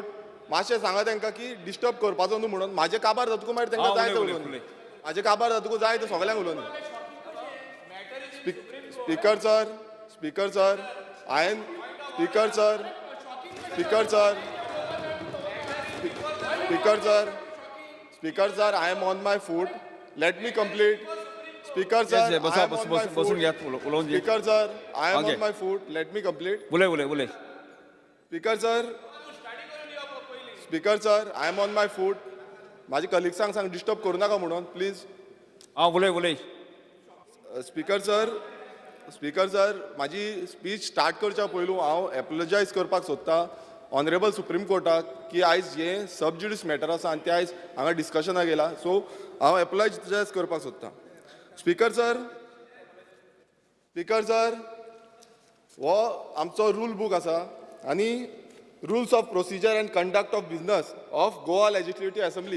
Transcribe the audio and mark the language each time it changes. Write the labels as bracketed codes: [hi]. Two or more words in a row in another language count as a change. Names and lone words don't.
[kok] मातशें सांगा तांकां की डिस्टर्ब करपाचो न्हू म्हणून. म्हाजे काबार जातकूच मागीर तांकां जाय तें उलोवन. म्हाजे काबार जातकूच जाय तें सगळ्यांक उलोवन. [en] Speaker sir, Speaker sir, हांवें Speaker sir, Speaker sir, Speaker sir, Speaker sir, I am on my foot. Let me complete. Speaker sir, I am on my foot. Speaker sir, I am on my foot. Let me complete. [kok] बोले. [en] Speaker sir, Speaker sir, I am on my foot. [kok] माझे कलिग्सांक सांग डिस्टर्ब करू नाका म्हणून प्लीज. बोले. [en] Speaker sir, [kok] माझी [en] speech start [kok] करच्या पयलू हांव एपोलोजायज करपाक सोदतां ऑनरेबल सुप्रीम कोर्टाक की आयज हें [en] sub judice matter [kok] आसा आनी तें आयज हांगा डिस्कशनाक येयला सो हांव एपोलोजायज करपाक सोदतां. [en] Speaker sir, [kok] हो आमचो [en] rule book [kok] आसा आनी [en] rules of procedure and conduct of business of Goa Legislative Assembly.